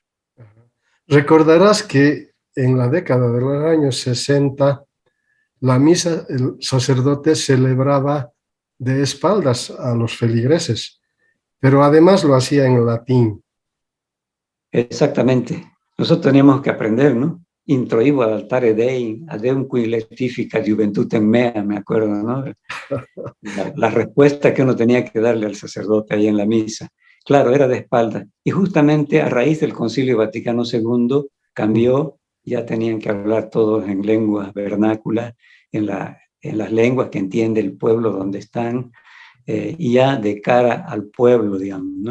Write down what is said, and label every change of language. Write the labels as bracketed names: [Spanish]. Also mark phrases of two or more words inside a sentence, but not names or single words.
[Spanish] Recordarás que en la década de los años 60, la misa, el sacerdote celebraba de espaldas a los feligreses, pero además lo hacía en latín. Exactamente. Nosotros teníamos que aprender, ¿no? [Latin] Introibo ad altare Dei, adeum qui letifica juventutem mea, [Spanish] me acuerdo, ¿no? La respuesta que uno tenía que darle al sacerdote ahí en la misa. Claro, era de espalda. Y justamente a raíz del Concilio Vaticano II cambió, ya tenían que hablar todos en lenguas vernáculas, en las lenguas que entiende el pueblo donde están, y ya de cara al pueblo, digamos, ¿no?